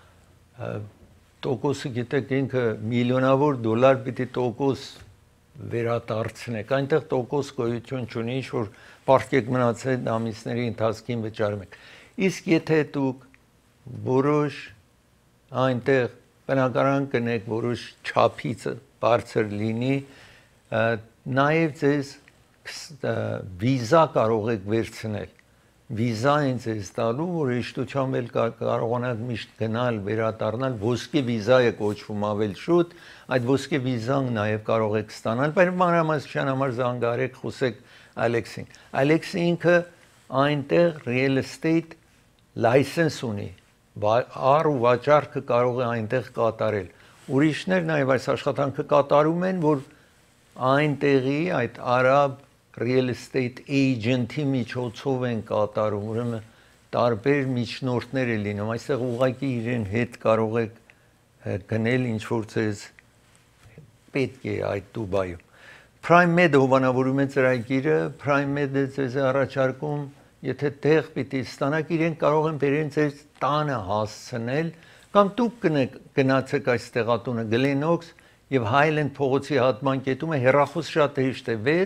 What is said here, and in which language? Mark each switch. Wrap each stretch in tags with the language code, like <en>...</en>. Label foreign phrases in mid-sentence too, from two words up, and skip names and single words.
<hy>տոկոսը գիտեք ինքը միլիոնավոր դոլար պիտի տոկոս վերադարձնեք այնտեղ տոկոս գոյություն չունի ինչ որ պարտքեք մնացել ամիսների ընթացքին վճարում եք իսկ եթե դուք որոշ այնտեղ բնակարան կնեք որոշ չափից բարձր լինի նաև ձեզ վիզա կարող եք վերցնել վիզա են ձեզ տալու որ հեշտությամբ էլ կարողանաք միշտ գնալ վերադառնալ ոսկե վիզա է կոչվում ավել շուտ այդ ոսկե վիզան նաև կարող եք ստանալ բայց մանրամասնության համար զանգահարեք խոսեք Ալեքսին Ալեքսը ինքը այնտեղ</hy> <en>real estate license</en> <hy>ունի առ ու վաճառքը կարող է այնտեղ կատարել Ուրիշներ նաև այս աշխատանքը կատարում են, որ այնտեղի այդ արաբ</hy> <en>real estate agent-</en> <hy>ի միջոցով են կատարում, ուրեմն տարբեր միջնորդներ է լինում, այստեղ ուղղակի իրեն հետ կարող եք գնել ինչ որ ձեզ պետք է այդ Դուբայում։ Prime Med հովանավորում է ծրագիրը, Prime Med-ը ձեզ առաջարկում, եթե տեղ պիտի ստանաք, իրեն կարող են բերեն ձեզ տանը հասցնել Կամ դուք գնացեք այս տեղատունը Գլենոքս եւ Հայլենդ փողոցի հատման կետում է հեռախոս շատ հեշտ է</hy>